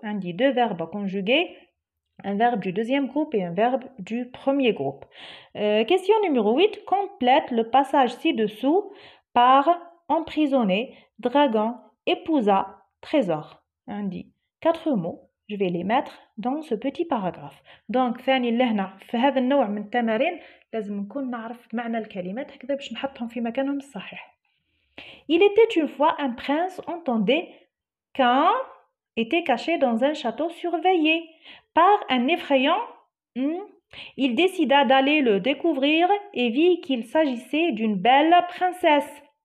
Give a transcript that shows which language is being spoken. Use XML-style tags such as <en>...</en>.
<fr>On dit deux verbes conjugués, un verbe du deuxième groupe et un verbe du premier groupe. Question numéro 8, complète le passage ci-dessous par emprisonné, dragon, épousa, trésor. On dit 4 mots. Je vais les mettre dans ce petit paragraphe.</fr> <ar>Donc ثاني لهنا في هذا النوع من التمارين لازم نكون نعرف معنى الكلمات هكذا باش نحطهم في مكانهم الصحيح.</ar> <fr>Il était une fois un prince entendait qu'un était caché dans un château surveillé par un effrayant. Il décida d'aller le découvrir et vit qu'il s'agissait d'une belle princesse.</fr>